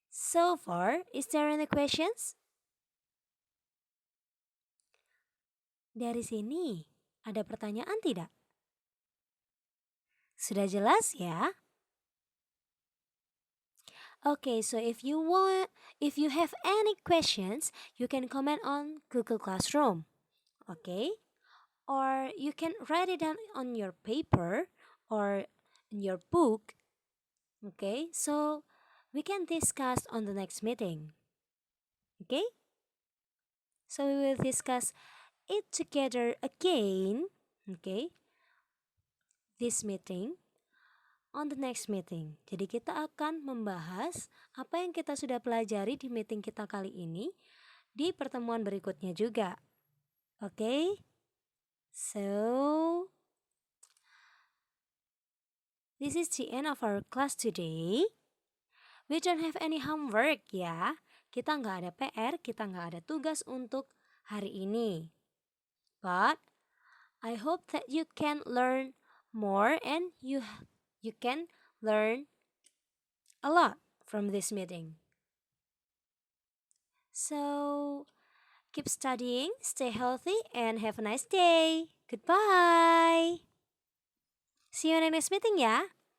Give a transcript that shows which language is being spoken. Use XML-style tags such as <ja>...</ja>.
<en>So far, is there any questions?</en> <id>Dari sini, ada pertanyaan tidak? Sudah jelas ya?</id> <en>Okay, so if you have any questions, you can comment on Google Classroom. Okay? Or you can write it down on your paper or in your book. Okay? So we can discuss on the next meeting. Okay? So we will discuss it together again. Okay? This meeting on the next meeting.</en> <id>Jadi kita akan membahas apa yang kita sudah pelajari di meeting kita kali ini di pertemuan berikutnya juga.</id> <en>Okay? So this is the end of our class today. We don't have any homework ya.</en> <id>Kita nggak ada PR, kita nggak ada tugas untuk hari ini.</id> <en>But I hope that you can learn more and you can learn a lot from this meeting. So keep studying, stay healthy, and have a nice day. Goodbye. See you in the next meeting ya.</en>